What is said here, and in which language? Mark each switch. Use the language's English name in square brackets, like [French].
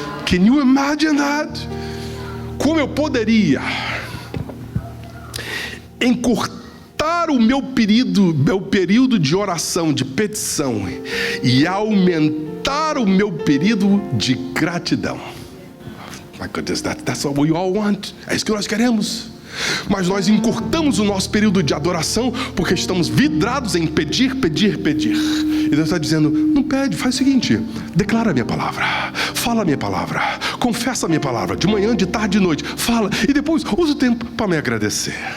[English] Can you imagine that? [Portuguese] Como eu poderia encurtar o meu período de oração, de petição, e aumentar o meu período de gratidão? [English] My goodness, that's what we all want. [Portuguese] É isso que nós queremos. Mas nós encurtamos o nosso período de adoração porque estamos vidrados em pedir. E Deus está dizendo: não pede, faz o seguinte: declara a minha palavra, fala a minha palavra, confessa a minha palavra, de manhã, de tarde, de noite, fala, e depois usa o tempo para me agradecer.